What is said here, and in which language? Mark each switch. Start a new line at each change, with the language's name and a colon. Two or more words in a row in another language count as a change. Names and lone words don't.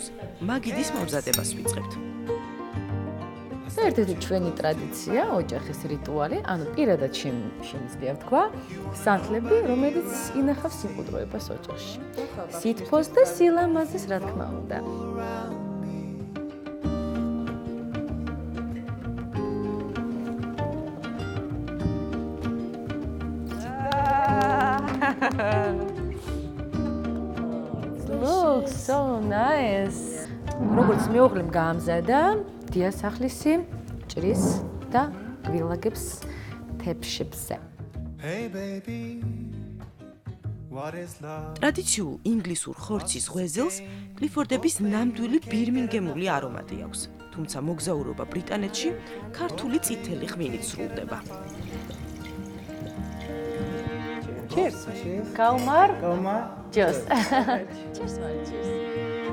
Georgian: მაგიდის მომზადებას ვიწყებთ. ერთ-ერთი ჩვენი ტრადიცია, ოჯახის რიტუალი, ანუ პირადად შემიძლია ვთქვა, სანთლები, რომელიც ინახავს სიმყუდროებას ოჯახში. სითბოს და სილამაზეს, რა თქმა უნდა.
English: Looks so nice.
Georgian: როგორც მეუღლემ გაამზადა, დიასახლისი ჭრის და გვილაგებს თეფშებზე.
English: Hey baby, what is love?
Georgian: ტრადიციულ ინგლისურ ხორცის ღვეზილს კლიფორდების ნამდვილი ბირმინგემული არომატი აქვს. თუმცა მოგზაურობა ბრიტანეთში ქართული წითელი ღვინით სრულდება.
English: Cheers. Kalmar. Kalmar. Cheers. Cheers.